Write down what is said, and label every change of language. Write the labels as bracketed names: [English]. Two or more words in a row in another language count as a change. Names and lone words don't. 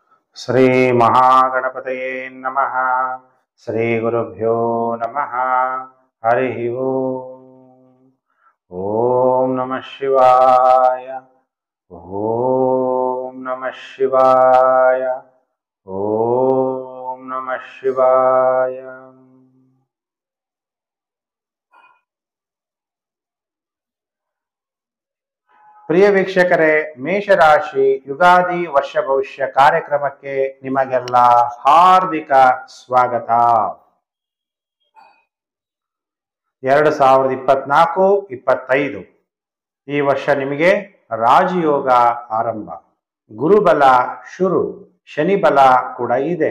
[Sanskrit] ಶ್ರೀ ಮಹಾಗಣಪತಯೇ ನಮಃ. ಶ್ರೀ ಗುರುಭ್ಯೋ ನಮಃ. ಹರಿ ಓಂ. ಓಂ ನಮಃ ಶಿವಾಯ. ಓಂ ನಮಃ ಶಿವಾಯ. ಓಂ ನಮಃ ಶಿವಾಯ. [Kannada] ಪ್ರಿಯ ವೀಕ್ಷಕರೇ, ಮೇಷರಾಶಿ ಯುಗಾದಿ ವರ್ಷ ಭವಿಷ್ಯ ಕಾರ್ಯಕ್ರಮಕ್ಕೆ ನಿಮಗೆಲ್ಲ ಹಾರ್ದಿಕ ಸ್ವಾಗತ. 2024-25 ಈ ವರ್ಷ ನಿಮಗೆ ರಾಜಯೋಗ ಆರಂಭ, ಗುರುಬಲ ಶುರು, ಶನಿ ಬಲ ಕೂಡ ಇದೆ.